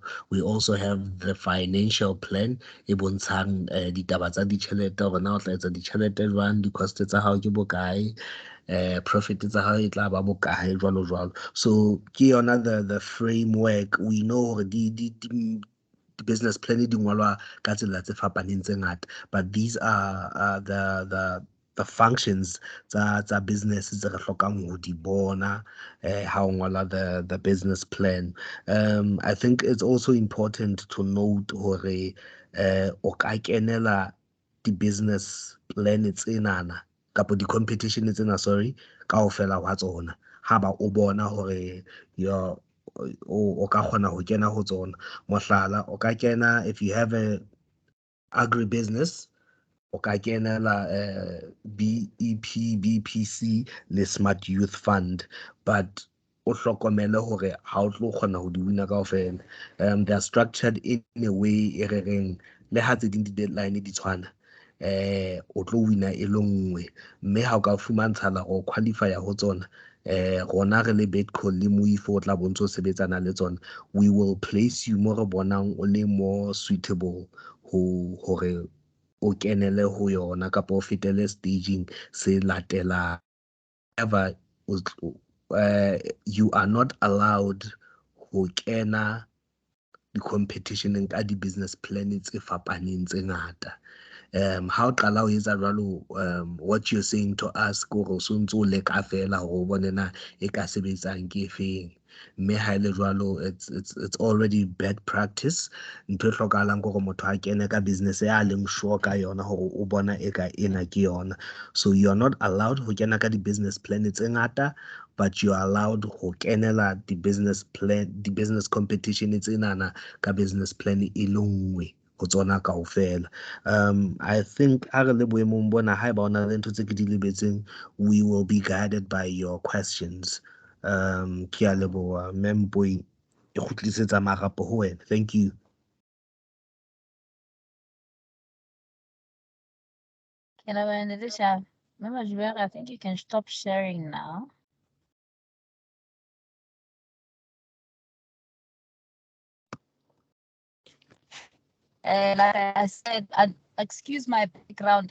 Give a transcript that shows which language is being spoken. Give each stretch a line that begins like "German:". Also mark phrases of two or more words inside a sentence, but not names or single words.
English: We also have the financial plan
Southern Sotho: e bontshang ditaba tsa ditjhelete hore na o tla etsa ditjhelete jwang, di-cost tsa hao ke bokae, profit tsa hao e tla ba bokae, jwalo jwalo. So ke yona
English: the framework. We know
Southern Sotho: hore di
English: business plan
Southern Sotho: di ngolwa ka tsela tse fapaneng tse ngata,
English: but these are the functions
Southern Sotho: tsa business tse re hlokang ho di bona ha o ngola
English: the business plan. I think it's also important to note
Southern Sotho: hore o ka kenela
English: di-business plan
Southern Sotho: tsenana kapo di-competition tsena, sorry, kaofela wa tsona ha ba o bona hore o ka kgona ho kena ho tsona. Mohlala, o ka kena
English: if you have a agribusiness,
Southern Sotho: o ka kenela BEP, BPC le Smart Youth Fund, but o hlokomele hore ha o tlo kgona ho di wina kaofela.
English: They are structured in a way
Southern Sotho: e re reng le ha tse ding di-deadline di tshwana o tlo wina e le nngwe. Mme ha o ka fumantshala o qualify ho tsona, rona re le BEDCO le moifo o tla bontse o sebetsana le tsona,
English: we will place you
Southern Sotho: mo re bonang o le
English: more suitable
Southern Sotho: hore o kenele ho yona kapo o fetele staging se latelang.
English: However, you are not allowed
Southern Sotho: ho kena di-competitioneng ka
English: di-business plan
Southern Sotho: tse fapaneng tse ngata. Ha o qala ho etsa jwalo,
English: what you're saying to us
Southern Sotho: ko re o so ntso o leka fela hore o bone na e ka sebetsang ke efeng. Mme ha ele jwalo,
English: it's already bad practice.
Southern Sotho: Ntho e hlokahalang gore motho a kene ka business ya leng sure ka yona hore o bona e ka ena ke yona.
English: So you are not allowed
Southern Sotho: ho kena ka
English: di-business plan
Southern Sotho: tse ngata,
English: but you are allowed
Southern Sotho: ho kenela
English: di-business plan, di-business competition
Southern Sotho: tsenana ka
English: business plan
Southern Sotho: e le nngwe ho tsona kaofela.
English: I think
Southern Sotho: ha re le boemong bona, ha eba ona le ntho tse ke di lebetseng,
English: we will be guided by your questions.
Southern Sotho: Ke a leboha Memboy, e kgutlisetsa marapo ho wena.
English: Thank you. Mama Jubera, I think you can stop sharing now. Like I said, excuse my background.